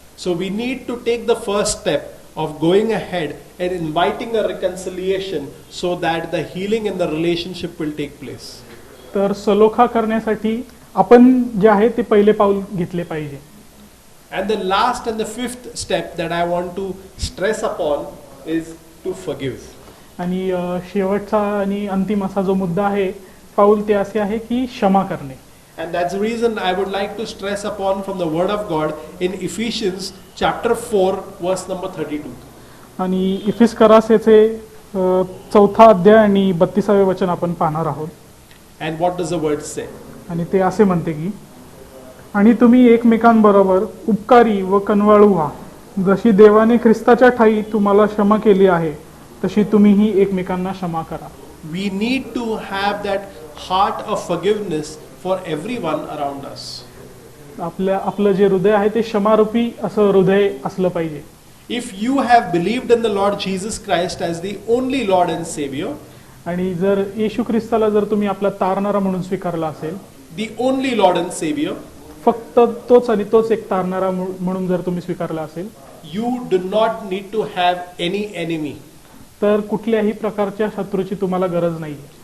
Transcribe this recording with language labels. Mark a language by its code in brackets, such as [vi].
[en] So we need to take the first step of going ahead and inviting a reconciliation so that the healing in the relationship will take place. [mr] तर सलोखा करण्यासाठी आपण जे आहे ते पहिले पाऊल घेतले पाहिजे. [en] And the last and the fifth step that I want to stress upon is to forgive. [mr] आणि शेवटचा आणि अंतिम असा जो मुद्दा आहे पाऊल ते असे आहे की क्षमा करणे. [en] And that's the reason I would like to stress upon from the word of God in Ephesians chapter 4 verse number 32. [mr] आणि इफिस्करासचे 4था अध्याय आणि 32वे वचन आपण पाहणार आहोत. [en] And what does the word say? [mr] आणि ते असे म्हणते की आणि तुम्ही एकमेकांबरोबर उपकारी व कनवाळू व्हा, जशी देवाने ख्रिस्ताच्या ठायी तुम्हाला क्षमा केली आहे तशी तुम्हीही एकमेकांना क्षमा करा. [en] We need to have that heart of forgiveness for everyone around us. [mr] आपलं जे हृदय आहे ते क्षमारूपी असं हृदय असलं पाहिजे. [en] If you have believed in the Lord Jesus Christ as the only Lord and Savior, [mr] आणि जर येशू ख्रिस्ताला जर तुम्ही आपला तारणारा म्हणून स्वीकारला असेल, [en] the only Lord and Savior, [mr] फक्त तोच आणि तोच एक तारणारा म्हणून जर तुम्ही स्वीकारला असेल, [en] you do not need to have any enemy. [mr] तर कुठल्याही प्रकारच्या शत्रूची तुम्हाला गरज नाही.